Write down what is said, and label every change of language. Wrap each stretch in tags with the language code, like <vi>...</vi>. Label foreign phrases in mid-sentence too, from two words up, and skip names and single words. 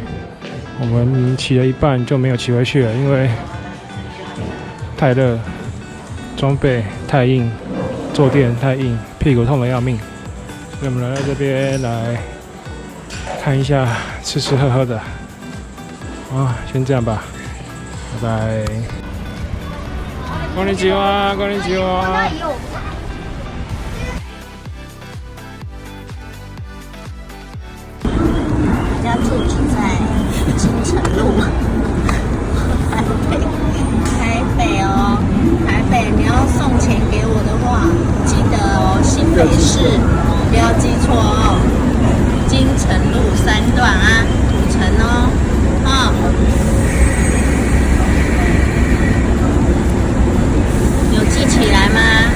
<zh>我们骑了一半就没有骑回去了，因为太热，装备太硬，坐垫太硬，屁股痛得要命。所以我们来到这边来看一下，吃吃喝喝的。先这样吧，拜拜。</zh> <ja>こんにちは，こんにちは。</ja> <zh>家住址在金城路，台北哦，台北你要送钱给我的话，记得哦，新北市不要记错哦，金城路3段啊，土城哦，有记起来吗？</zh>